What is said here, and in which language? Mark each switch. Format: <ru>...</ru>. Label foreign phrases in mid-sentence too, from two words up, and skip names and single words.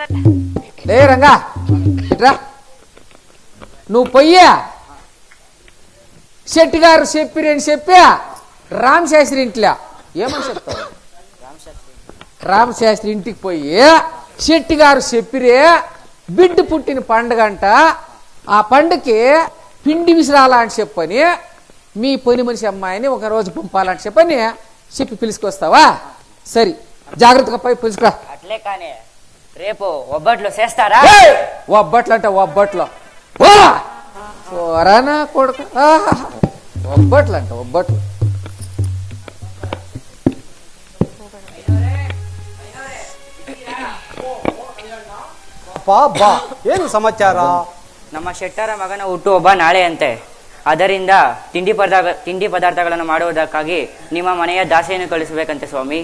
<te>లే రంగా ఇట్రా నువ్వు పొయ్యా శెట్టి గారు చెప్పిరని చెప్పా రామశాస్త్రి ఇంట్లో ఏమని చెప్తావు రామశాస్త్రి ఇంటికి పోయి శెట్టి గారు చెప్పిరే బిడ్డ పుట్టిన పండుగ అంట ఆ పండుగకి పిండి విసిరాలా అని చెప్పని మీ పని మనిషి అమ్మాయిని ఒక రోజు పంపాలని చెప్పి పిలుచుకొస్తావా సరే జాగ్రత్తగా పోయి పిలుచుకురా అట్లే కానీ రేపు ఒబ్బట్లు చేస్తారా ఒబ్బట్లు అంటే ఒబ్బట్లు పోరానా కొడుకు ఒబ్బట్లు అంట ఒబ్బట్లు</te> <kn>ಏನು ಸಮಾಚಾರ ನಮ್ಮ ಶೆಟ್ಟರ ಮಗನ ಹುಟ್ಟುಹಬ್ಬ ನಾಳೆ ಅಂತೆ ಅದರಿಂದ ತಿಂಡಿ ಪದಾರ್ಥಗಳನ್ನು ಮಾಡುವುದಕ್ಕಾಗಿ ನಿಮ್ಮ ಮನೆಯ ದಾಸೆಯನ್ನು ಕಳಿಸಬೇಕಂತೆ ಸ್ವಾಮಿ</kn>